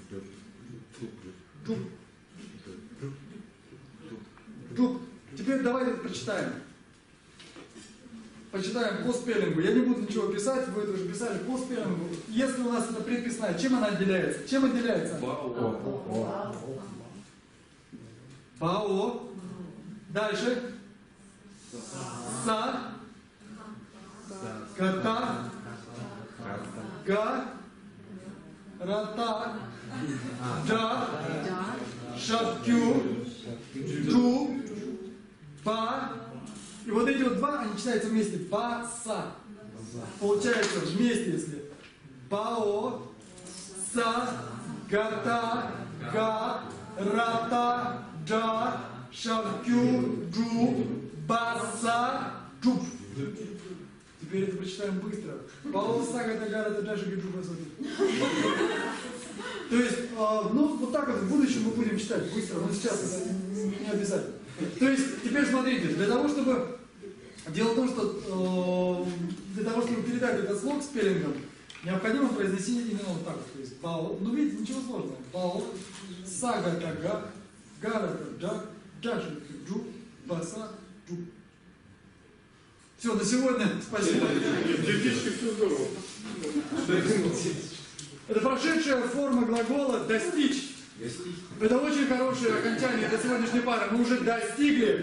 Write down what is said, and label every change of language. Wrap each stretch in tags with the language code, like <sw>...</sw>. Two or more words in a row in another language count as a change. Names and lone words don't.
<ru>Теперь давайте прочитаем. Почитаем по спеллингу. Я не буду ничего писать, вы это уже писали по спеллингу. Если у нас это предписная, чем она отделяется? Чем отделяется? Бао. Дальше. Са. Ката. Га. Рата. Да. Шапкю. Ду. Ба. И вот эти вот два, они читаются вместе. Ба-са. Получается вместе, если бао, са, гата, га, рата, джа, шапкю, джу, баса, джуб. Теперь это прочитаем быстро. Бао, са, гата, га, рата, джа, шапкю, джу, баса, джуб. То есть, ну, вот так вот в будущем мы будем читать быстро, но сейчас это не обязательно. То есть, теперь смотрите, для того, чтобы... Дело в том, что для того, чтобы передать этот слог спеллингом, необходимо произносить именно вот так вот. То есть, бао, ну видите, ничего сложного. Бао, сага, тага, гара, джа, джаши, джу, баса, джу. Все, на сегодня спасибо. Все здорово. Это прошедшая форма глагола «достичь». Это очень хорошее окончание для сегодняшней пары. Мы уже достигли.</ru>